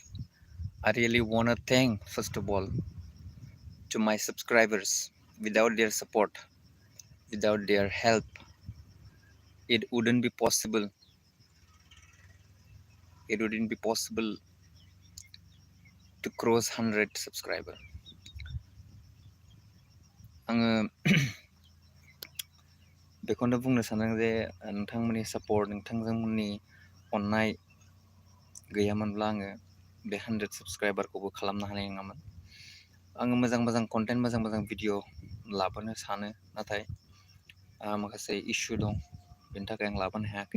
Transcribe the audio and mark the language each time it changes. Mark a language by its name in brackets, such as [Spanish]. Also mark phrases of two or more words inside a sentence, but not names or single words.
[English] I really want to thank, first of all, to my subscribers. Without their support, without their help, it wouldn't be possible. It wouldn't be possible to cross 100 subscriber. [Bodo] आङो बेखौनो बुंनो सानदों जे नोंथांमोननि सापर्ट, नोंथांमोननि अननाय गैयामोनब्ला आङो बे 100 साबस्क्राइबारखौबो खालामनो हानाय नङामोन। आङो मोजां मोजां कन्टेन्ट, मोजां मोजां भिडिअ लाबोनो सानो, नाथाय माखासे इस्यु दं, बेनि थाखाय आं लाबोनो हायाखै।